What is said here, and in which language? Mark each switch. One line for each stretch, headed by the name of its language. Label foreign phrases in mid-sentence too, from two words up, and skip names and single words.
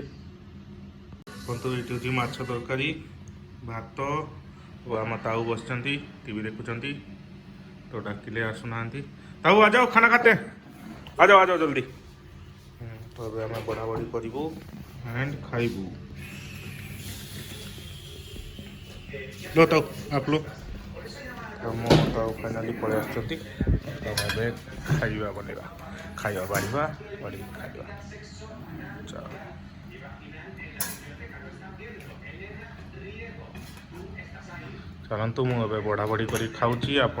Odia: ଦେଖନ୍ତୁ ଏଇଠି ହେଉଛି ମାଛ ତରକାରୀ, ଭାତ, ଓ ଆମ ତାଉ ବସିଛନ୍ତି ଟିଭି ଦେଖୁଛନ୍ତି। ତ ଡାକିଲେ ଆସୁନାହାନ୍ତି।
Hindi: ताऊ आओ खाना खाते, आओ जल्दी।
Odia: ତ ଏବେ ଆମେ ବଢ଼ାବଢ଼ି କରିବୁ ଆଣ୍ଡ ଖାଇବୁ।
Hindi: लो ताऊ आप लो।
Odia: ଆମ ତାଉ ଫାଇନାଲି ପଳେଇ ଆସୁଛନ୍ତି। ତ ଏବେ ଖାଇବା ବାଢ଼ିକି ଖାଇବା। ଚାଲନ୍ତୁ ମୁଁ ଏବେ ବଢ଼ାବଢ଼ି କରି ଖାଉଛି।